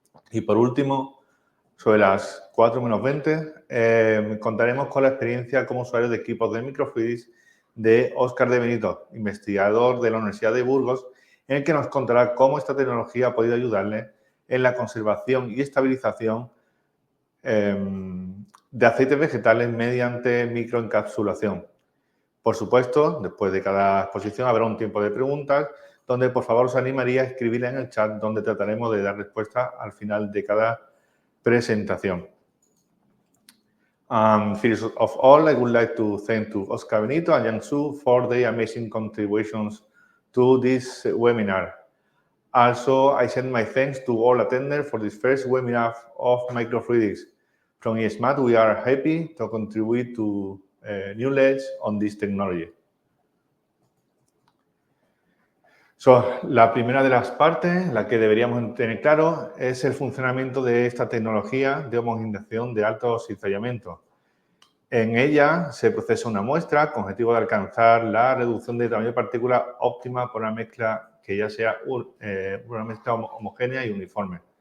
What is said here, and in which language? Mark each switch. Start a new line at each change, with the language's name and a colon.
Spanish: Y por último, sobre las 4 menos 20, contaremos con la experiencia como usuario de equipos de Microfluidics de Óscar de Benito, investigador de la Universidad de Burgos, en el que nos contará cómo esta tecnología ha podido ayudarle en la conservación y estabilización de aceites vegetales mediante microencapsulación. Por supuesto, después de cada exposición habrá un tiempo de preguntas donde, por favor, os animaría a escribirla en el chat, donde trataremos de dar respuesta al final de cada presentación.
English: First of all, I would like to thank to Óscar Benito and Yang Su for their amazing contributions to this webinar. Also, I send my thanks to all attenders for this first webinar of Microfluidics. From ISMAT, we are happy to contribute to knowledge on this technology.
Spanish: La primera de las partes, la que deberíamos tener claro, es el funcionamiento de esta tecnología de homogenización de alto cizallamiento. En ella se procesa una muestra con objetivo de alcanzar la reducción de tamaño de partícula óptima por una mezcla que ya sea una mezcla homogénea y uniforme.